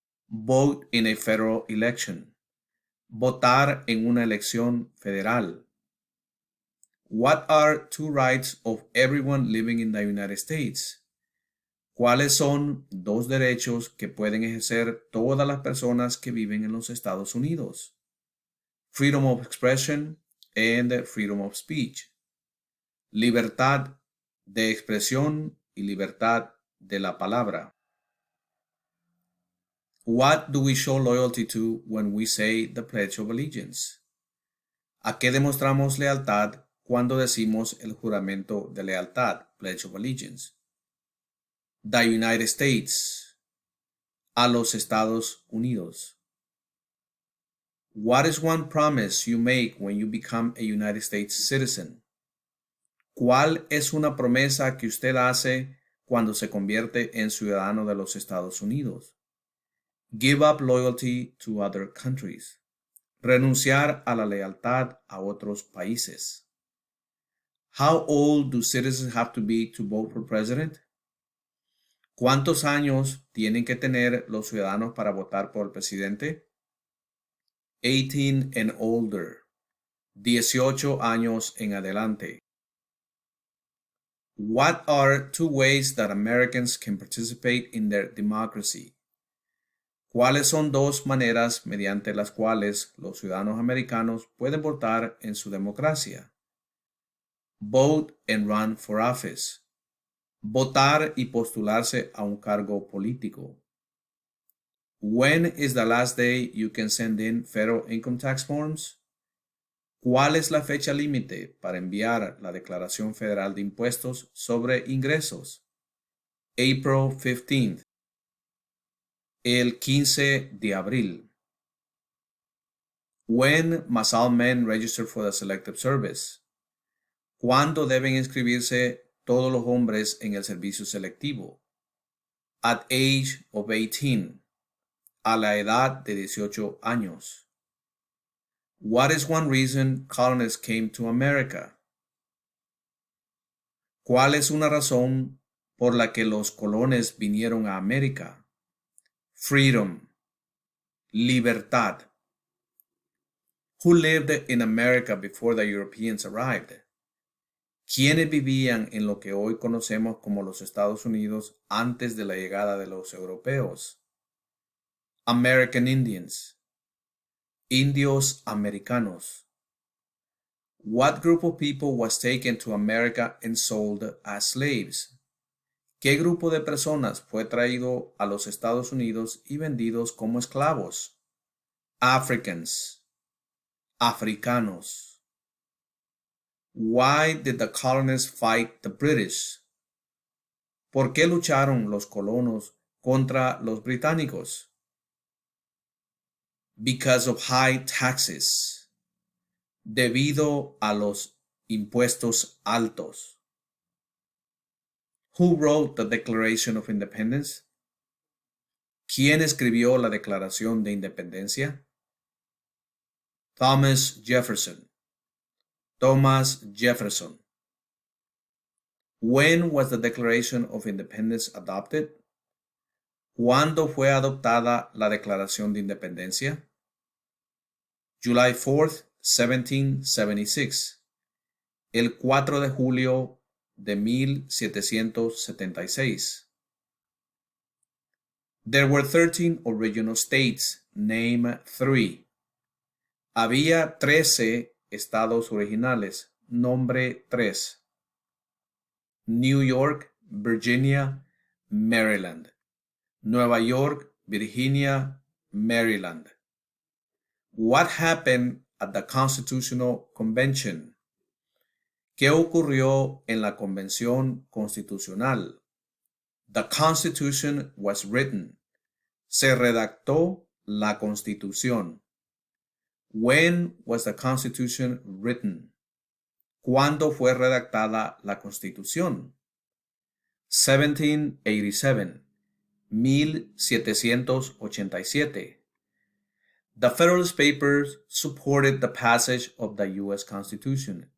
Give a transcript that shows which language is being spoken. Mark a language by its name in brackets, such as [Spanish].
[English] Vote in a federal election. [Spanish] Votar en una elección federal. [English] What are 2 rights of everyone living in the United States? [Spanish] ¿Cuáles son 2 derechos que pueden ejercer todas las personas que viven en los Estados Unidos? [English] Freedom of expression and freedom of speech. [Spanish] Libertad de expresión y libertad de la palabra. [English] What do we show loyalty to when we say the Pledge of Allegiance? [Spanish] ¿A qué demostramos lealtad cuando decimos el juramento de lealtad, Pledge of Allegiance? [English] The United States. [Spanish] A los Estados Unidos. [English] What is one promise you make when you become a United States citizen? [Spanish] ¿Cuál es una promesa que usted hace cuando se convierte en ciudadano de los Estados Unidos? [English] Give up loyalty to other countries. [Spanish] Renunciar a la lealtad a otros países. [English] How old do citizens have to be to vote for president? [Spanish] ¿Cuántos años tienen que tener los ciudadanos para votar por el presidente? [English] 18 and older. [Spanish] 18 años en adelante. [English] What are 2 ways that Americans can participate in their democracy? [Spanish] ¿Cuáles son 2 maneras mediante las cuales los ciudadanos americanos pueden votar en su democracia? [English] Vote and run for office. [Spanish] Votar y postularse a un cargo político. [English] When is the last day you can send in federal income tax forms? [Spanish] ¿Cuál es la fecha límite para enviar la Declaración Federal de Impuestos sobre Ingresos? [English] April 15th. [Spanish] El 15 de abril. [English] When must all men register for the Selective Service? [Spanish] ¿Cuándo deben inscribirse todos los hombres en el servicio selectivo? [English] At age of 18. [Spanish] A la edad de 18 años. [English] What is one reason colonists came to America? [Spanish] ¿Cuál es una razón por la que los colones vinieron a América? [English] Freedom. [Spanish] Libertad. [English] Who lived in America before the Europeans arrived? [Spanish] ¿Quiénes vivían en lo que hoy conocemos como los Estados Unidos antes de la llegada de los europeos? [English] American Indians. [Spanish] Indios americanos. [English] What group of people was taken to America and sold as slaves? [Spanish] ¿Qué grupo de personas fue traído a los Estados Unidos y vendidos como esclavos? [English] Africans. [Spanish] Africanos. [English] Why did the colonists fight the British? [Spanish] ¿Por qué lucharon los colonos contra los británicos? [English] Because of high taxes. [Spanish] Debido a los impuestos altos. [English] Who wrote the Declaration of Independence? [Spanish] ¿Quién escribió la Declaración de Independencia? Thomas Jefferson. Thomas Jefferson. [English] When was the Declaration of Independence adopted? [Spanish] ¿Cuándo fue adoptada la Declaración de Independencia? [English] July 4th, 1776. [Spanish] El 4 de julio de 1776. [English] There were 13 original states. Name 3. [Spanish] Había 13 estados originales. Nombre 3. New York, Virginia, Maryland. Nueva York, Virginia, Maryland. [English] What happened at the Constitutional Convention? [Spanish] ¿Qué ocurrió en la Convención Constitucional? [English] The Constitution was written. [Spanish] Se redactó la Constitución. [English] When was the Constitution written? [Spanish] ¿Cuándo fue redactada la Constitución? 1787. 1787. [English] The Federalist Papers supported the passage of the U.S. Constitution.